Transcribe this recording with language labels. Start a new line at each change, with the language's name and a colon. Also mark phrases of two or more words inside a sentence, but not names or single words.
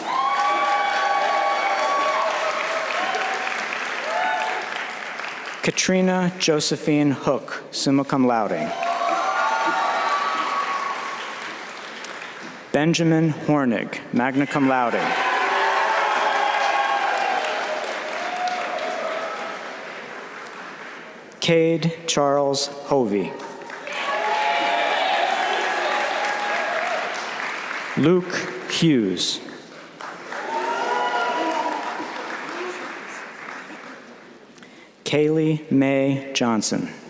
English: Katrina Josephine Hook,
Latin: summa cum laude.
English: Benjamin Hornig,
Latin: magna cum laude.
English: Cade Charles Hovey. Luke Hughes. Kaylee Mae Johnson.